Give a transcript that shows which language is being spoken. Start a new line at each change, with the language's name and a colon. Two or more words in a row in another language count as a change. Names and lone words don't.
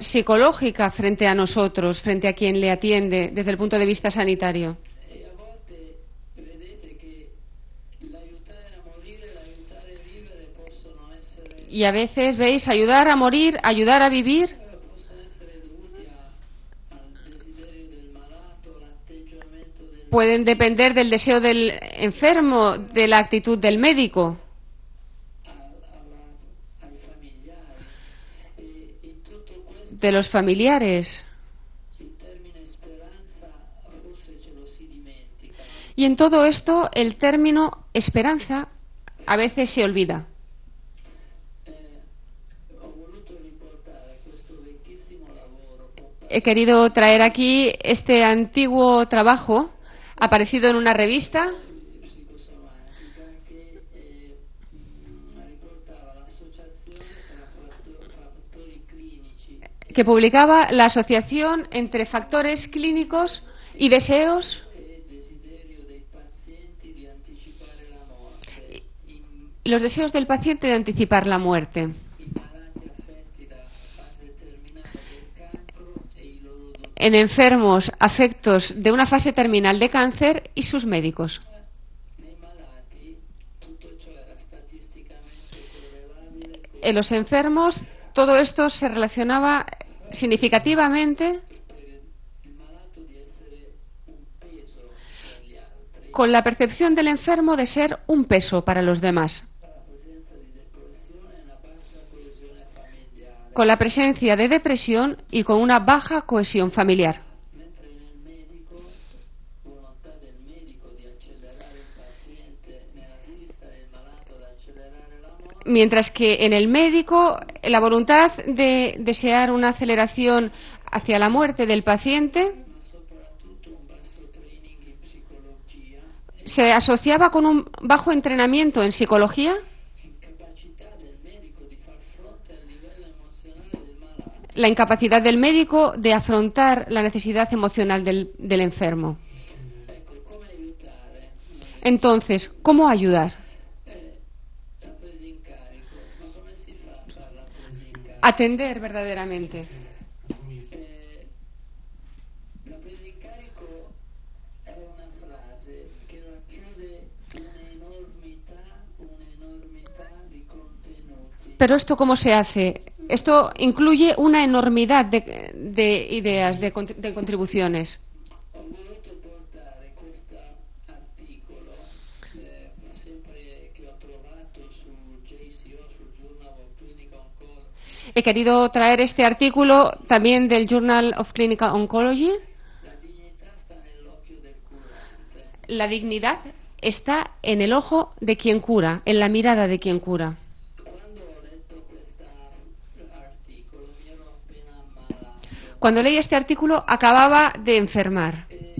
Spanish: psicológica frente a nosotros, frente a quien le atiende desde el punto de vista sanitario.
Italian: E a volte vedete che l'aiutare a morire, l'aiutare a vivere possono essere
Spanish: Y a veces, veis, ayudar a morir, ayudar a vivir,
Italian: dovuti al desiderio del malato, l'atteggiamento del
Spanish: pueden depender del deseo del enfermo, de la actitud del médico,
Italian: ai familiari. E in tutto questo
Spanish: de los familiares.
Italian: il termine speranza forse ce lo si dimentica.
Spanish: Y en todo esto, el término esperanza a veces se olvida.
Italian: Ho voluto riportare questo vecchissimo lavoro
Spanish: He querido traer aquí este antiguo trabajo aparecido en una revista
Italian: psicosomatica che riportava l'associazione tra fattori clinici
Spanish: que publicaba la asociación entre factores clínicos y deseos
Italian: e desiderio dei pazienti di anticipare la morte
Spanish: y los deseos del paciente de anticipar la muerte.
Italian: in malati affetti da fase terminale del cancro e i loro
Spanish: En enfermos afectos de una fase terminal de cáncer y sus médicos.
Italian: nei malati tutto ciò era statisticamente correlabile con
Spanish: En los enfermos todo esto se relacionaba significativamente
Italian: il malato di essere un peso per gli altri,
Spanish: con la percepción del enfermo de ser un peso para los demás,
Italian: la presenza di depressione e una bassa coesione familiare,
Spanish: con la presencia de depresión y con una baja cohesión familiar.
Italian: mentre nel medico volontà del medico di accelerare il paziente nell'assistere il malato ad accelerare la morte,
Spanish: Mientras que en el médico la voluntad de desear una aceleración hacia la muerte del paciente
Italian: ma soprattutto un basso training in psicologia,
Spanish: se asociaba con un bajo entrenamiento en psicología,
Italian: incapacità del medico di far fronte al livello emozionale del malato.
Spanish: la incapacidad del médico de afrontar la necesidad emocional del enfermo.
Italian: Ecco, come aiutare?
Spanish: Entonces, ¿cómo ayudar?
Italian: La presa in carico, ma come si fa a fare la presa in carico?
Spanish: Atender verdaderamente.
Italian: La presa in carico è una frase che racchiude un'enormità di contenuti.
Spanish: Pero esto, ¿cómo se hace? Esto incluye una enormidad de ideas, de contribuciones.
Italian: Ho voluto portare questo articolo, sempre che ho trovato su JCO, sul Journal of Clinical Oncology.
Spanish: He querido traer este artículo también del Journal of Clinical Oncology.
Italian: La dignità sta nell'occhio del curante.
Spanish: La dignidad está en el ojo de quien cura, en la mirada de quien cura.
Italian: Quando ho letto questo articolo mi ero appena ammalato.
Spanish: Cuando leí este artículo acababa de enfermar.